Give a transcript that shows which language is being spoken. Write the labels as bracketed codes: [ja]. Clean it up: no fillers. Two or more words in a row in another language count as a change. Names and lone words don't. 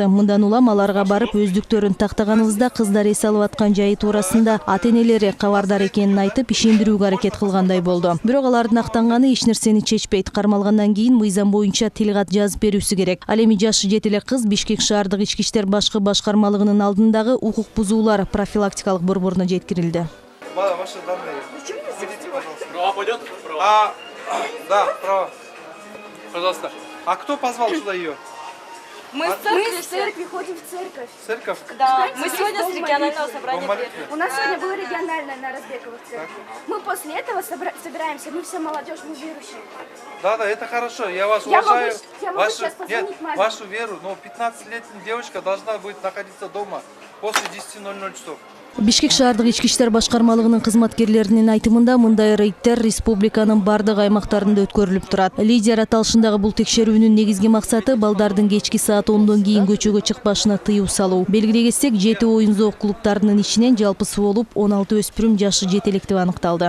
[ky] Мындан улам аларга барып өздүктөрүн тактаганыбызда кыздар эс алып аткан жайы туурасында ата-энелери кабардар экенин айтып, ишендирүүгө аракет кылгандай болду. Бирок алардын актанганы эч нерсени чечпейт. Кармалгандан кийин мыйзам боюнча тилгат жазып берүүсү керек. Ал эми жашы жетелек кыз Бишкек шаардык ички иштер башкы башкармалыгынын алдындагы укук бузуулар профилактикалык борборуна жеткирилди. [ru] Ваши данные. Права пойдет? Да, право. Пожалуйста. А кто позвал сюда ее? Мы с церкви ходим в церковь. Церковь? Да, мы сегодня с регионального собрания приехали. У нас сегодня было региональное на Разбековых церкви. Мы после этого собираемся, мы все молодежь, мы верующие. Да, это хорошо, я вас уважаю. Я могу сейчас позвонить маме. Вашу веру, но 15-летняя девочка должна будет находиться дома после 10:00 часов. [ky] Бишкек шаардык ички иштер башкармалыгынын кызматкерлеринин айтымында мындай рейдтер республиканын бардык аймактарында өткөрүлүп турат. Лидер аталышындагы бул текшерүүнүн негизги максаты балдардын кечки саат 10дон кийин көчөгө чыкпашына тыюу салуу. Белгилей кетсек, 7 оюн зоок клубтарынын ичинен жалпысы болуп 16 өспүрүм жашы жетелик деп аныкталды.